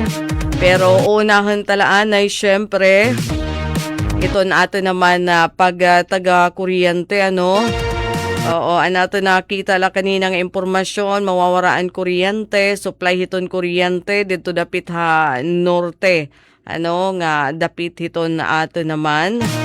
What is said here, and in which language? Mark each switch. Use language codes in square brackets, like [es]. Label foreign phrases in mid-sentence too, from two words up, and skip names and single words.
[war] Pero unahan talaan ay syempre, ito natin naman na taga-kuryente, ano? Oo, natin nakita la kaninang impormasyon, mawawaraan kuryente, supply hiton kuryente, dito dapit ha norte. Ano nga, dapit hiton na ato naman.